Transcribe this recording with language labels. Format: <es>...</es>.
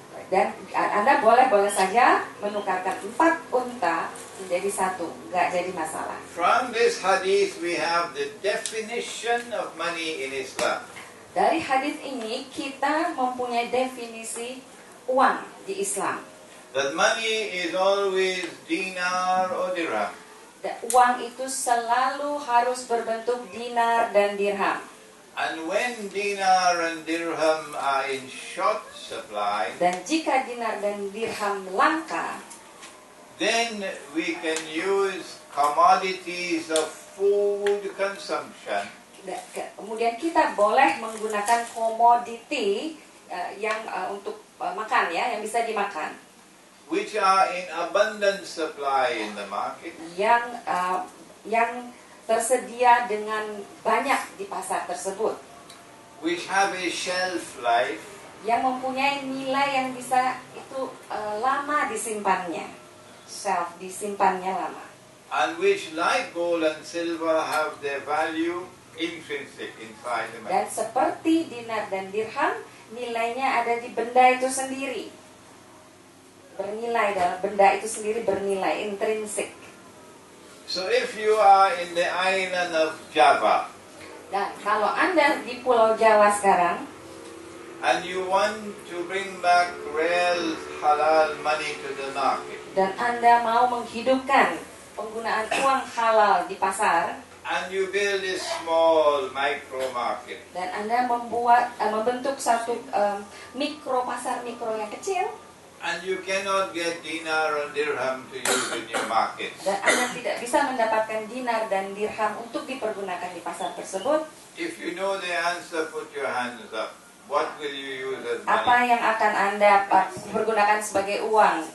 <id>Dan Anda boleh saja menukarkan 4 unta menjadi 1, nggak jadi masalah.</id> <en>From this hadith we have the definition of money in Islam.</en> <id>Dari hadis ini kita mempunyai definisi uang di Islam.</id> <en>That money is always dinar or dirham.</en> <id>Uang itu selalu harus berbentuk dinar dan dirham.</id> <en>And when dinar and dirham are in short supply,</en> <id>Dan jika dinar dan dirham langka,</id> <en>then we can use commodities of food consumption,</en> <id>kemudian kita boleh menggunakan komoditi yang untuk makan ya, yang bisa dimakan,</id> <en>which are in abundant supply in the market,</en> <id>yang tersedia dengan banyak di pasar tersebut,</id> <en>which have a shelf life,</en> <id>yang mempunyai nilai yang bisa itu lama disimpannya, shelf disimpannya lama,</id> <en>and which like gold and silver have their value intrinsic inside the money.</en> <id>dan seperti dinar dan dirham, nilainya ada di benda itu sendiri, bernilai, dalam benda itu sendiri bernilai intrinsik.</id> <en>So if you are in the island of Java</en> <id>Dan kalau Anda di Pulau Jawa sekarang</id> <en>and you want to bring back real halal money to the market,</en> <id>dan Anda mau menghidupkan penggunaan uang halal di pasar,</id> <en>and you build a small micro market,</en> <id>dan Anda membentuk satu mikro pasar mikro yang kecil,</id> <en>and you cannot get dinar and dirham to use in your market,</en> <id>dan Anda tidak bisa mendapatkan dinar dan dirham untuk dipergunakan di pasar tersebut,</id> <en>if you know the answer, put your hands up. What will you use as</en> <id>apa</id> <en>money?</en> <id>yang akan Anda pergunakan sebagai uang?</id>